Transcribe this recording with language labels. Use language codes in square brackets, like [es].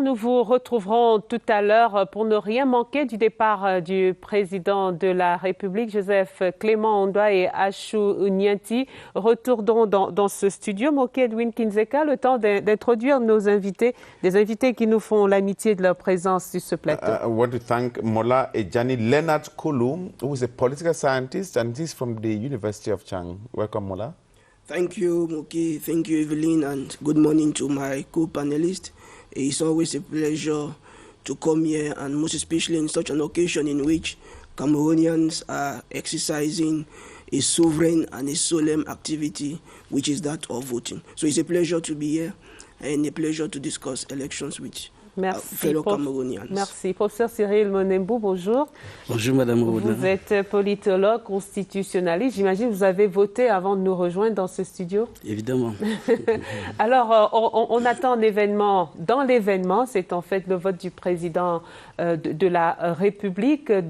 [fr] Nous vous retrouverons tout à l'heure pour ne rien manquer du départ du président de la République, Joseph Clément Ongba et Achunienti. Retournons dans ce studio. Moki Edwin Kindzeka, le temps d'introduire nos invités, des invités qui nous font l'amitié de leur présence sur ce plateau. [en] I want to thank Mola Ejani Leonard Kulu, who is a political scientist and he's from the University of Chang. Welcome, Mola. Thank you, Moki. Thank you, Evelyn, and good morning to my co-panelists. It's always a pleasure to come here, and most especially in such an occasion in which Cameroonians are exercising a sovereign and a solemn activity, which is that of voting. So it's a pleasure to be here and a pleasure to discuss elections with fellow Cameroonians. [fr] Merci. Professeur Cyril Monembou, bonjour. Bonjour, Madame Roudin. Vous êtes politologue, constitutionnaliste. J'imagine que vous avez voté avant de nous rejoindre dans ce studio. Évidemment. Alors, on attend un événement. Dans l'événement, c'est en fait le vote du président de la République.